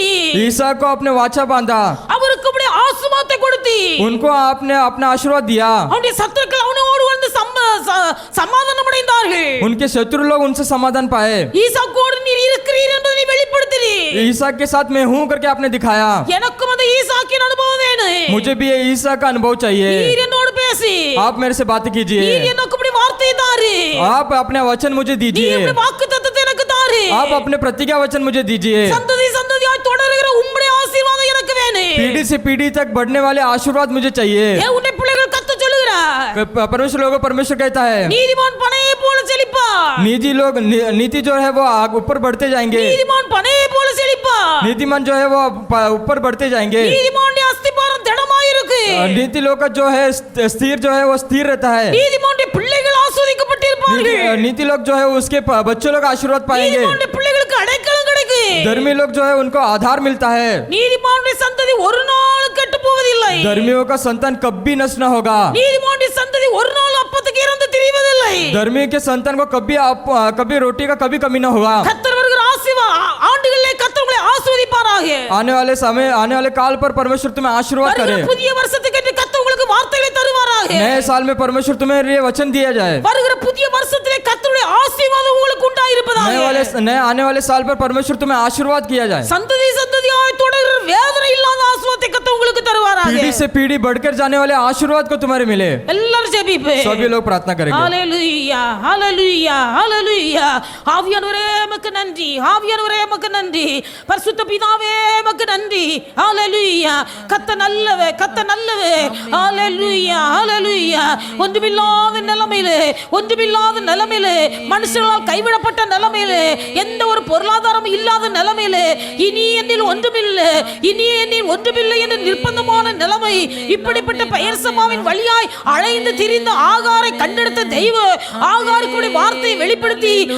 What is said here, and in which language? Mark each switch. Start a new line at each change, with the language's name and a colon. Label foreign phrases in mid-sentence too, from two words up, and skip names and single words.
Hindi: ईसा को अपने वाचा बांधा,
Tamil: அவருக்கு அப்படியே ஆசீர்வாதத்தை கொடுத்தி
Hindi: उनको आपने अपना आशीर्वाद दिया,
Tamil: அவனுடைய சத்துருக்கள் அவனோடு வந்து சமாதானம் அடைந்தார்கள்.
Hindi: उनके शत्रु लोग उनसे समाधान पाए।
Tamil: ஈசாக்கோடு நீர் இருக்கிறீர் என்பதை நீ வெளிப்படுத்தினீர்.
Hindi: ईसा के साथ मैं हूँ करके आपने दिखाया।
Tamil: எனக்கும் அந்த ஈசாக்கின் அனுபவம் வேணும்.
Hindi: मुझे भी ये ईसा का अनुभव चाहिए।
Tamil: நீர் என்னோடு பேசி,
Hindi: आप मेरे से बात कीजिए,
Tamil: நீர் எனக்கு இப்படி வார்த்தை தாரு,
Hindi: आप अपने वचन मुझे
Tamil: நீ
Hindi: दीजिए,
Tamil: இப்படி வாக்குத்தத்தத்தை எனக்கு தாரு,
Hindi: आप अपने प्रतिज्ञा वचन मुझे दीजिए।
Tamil: சந்ததி சந்ததியாய் தொடருகிற உம்முடைய ஆசீர்வாதம் எனக்கு வேணும்.
Hindi: पीढ़ी से पीढ़ी तक बढ़ने वाले आशीर्वाद मुझे चाहिए।
Tamil: தேவனுடைய பிள்ளைகள் கத்த சொல்லுகிறார்,
Hindi: परमेश्वर लोगों को परमेश्वर कहता है,
Tamil: நீதிமான் பனையை போல செழிப்பார்.
Hindi: नीति लोग नीति जो है वो ऊपर बढ़ते जाएंगे,
Tamil: நீதிமான் பனையை போல செழிப்பார்.
Hindi: नीतिमान जो है वो ऊपर बढ़ते जाएंगे।
Tamil: நீதிமானுடைய அஸ்திபாரம் திடமாய் இருக்கு.
Hindi: नीति लोग का जो है स्थिर जो है वो स्थिर रहता है।
Tamil: நீதிமானுடைய பிள்ளைகள் ஆசீர்வதிக்கப்பட்டிருப்பார்கள்.
Hindi: नीति लोग जो है उसके बच्चों लोग आशीर्वाद पाएंगे।
Tamil: நீதிமானுடைய பிள்ளைகளுக்கு அடைக்கலம் கிடைக்கும்.
Hindi: धर्मी लोग जो है उनको आधार मिलता है।
Tamil: நீதிமானுடைய சந்ததி ஒரு நாள் கெட்டு போவதில்லை.
Hindi: धर्मियों का संतान कभी नष्ट न होगा।
Tamil: நீதிமானுடைய சந்ததி ஒரு நாள் அப்பத்துக்கு இறந்து திரிவதில்லை.
Hindi: धर्मी के संतान को कभी रोटी का कभी कमी न होगा।
Tamil: கர்த்தர் வருகிற ஆண்டுகளிலே கர்த்தர் உங்களை ஆசீர்வதிப்பாராக.
Hindi: आने वाले समय आने वाले काल पर परमेश्वर तुम्हें आशीर्वाद करे।
Tamil: வருகிற புதிய வருஷத்துக்கு என்று கர்த்தர் உங்களுக்கு வார்த்தைகளை தருவாராக.
Hindi: नए साल में परमेश्वर तुम्हें ये वचन दिया जाए।
Tamil: வருகிற புதிய வருஷத்திலே கர்த்தருடைய ஆசீர்வாதம் உங்களுக்கு உண்டாயிருப்பதாக.
Hindi: नए आने वाले साल पर परमेश्वर तुम्हें आशीर्वाद किया जाए।
Tamil: சந்ததி சந்ததியாய் தொடர்கிற வேதனை இல்லாத ஆசீர்வாதத்தை கர்த்தர் உங்களுக்கு தருவாராக.
Hindi: पीढ़ी से पीढ़ी बढ़कर जाने वाले आशीर्वाद को तुम्हारे मिले।
Tamil: எல்லாரும் ஜெபிப்போம்.
Hindi: सभी लोग प्रार्थना करेंगे।
Tamil: ஹalleluya ஹalleluya ஹalleluya. ஆவியானவரே உமக்கு நன்றி, ஆவியானவரே உமக்கு நன்றி, பரிசுத்த பிதாவே உமக்கு நன்றி. ஹalleluya. கர்த்த நல்லவே, கர்த்த நல்லவே. ஹalleluya ஹalleluya. ஒன்றுமில்லாத நிலைமையிலே மனுஷர்களால் கைவிடப்பட்ட நிலைமையிலே, எந்த ஒரு பொருளாதாரம் இல்லாத நிலைமையிலே, இனி என்னில் ஒன்றுமில்லை என்று நிர்பந்தமான நிலைமை, இப்படிப்பட்ட பெயர்சபாவின் வழியாய் அலைந்து திரிந்த ஆகாரை கண்டெடுத்த தெய்வ, ஆகாருக்குடைய வார்த்தையை வெளிப்படுத்தி